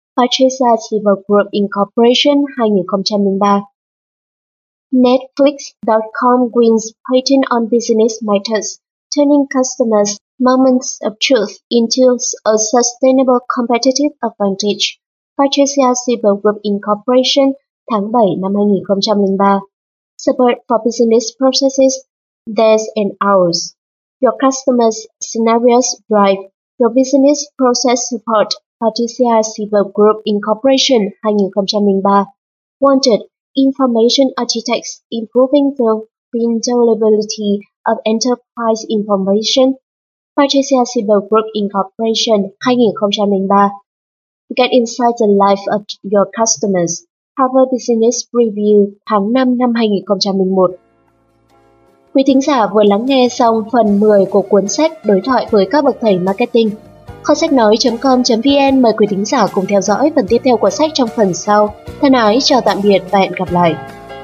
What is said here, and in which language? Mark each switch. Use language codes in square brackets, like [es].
[en] Patricia Civil Group Incorporation, 2003. Netflix.com wins patent on business matters, turning customers' moments of truth into a sustainable competitive advantage. Patricia Civil Group Incorporation, [vi] tháng 7 năm 2003. [en] Support for business processes, theirs and ours. Your customers' scenarios drive your business process support. Patricia Civil Group Incorporation, 2003. Wanted. Information architects improving the availability of enterprise information. Patricia Civil Group Incorporation, 2003. Get inside the life of your customers. Harvard Business Review, [vi] tháng 5 năm 2001. Quý thính giả vừa lắng nghe xong phần 10 của cuốn sách Đối thoại với các bậc thầy marketing. Kho sách nói.com.vn mời quý thính giả cùng theo dõi phần tiếp theo của sách trong phần sau. Thân ái chào tạm biệt và hẹn gặp lại.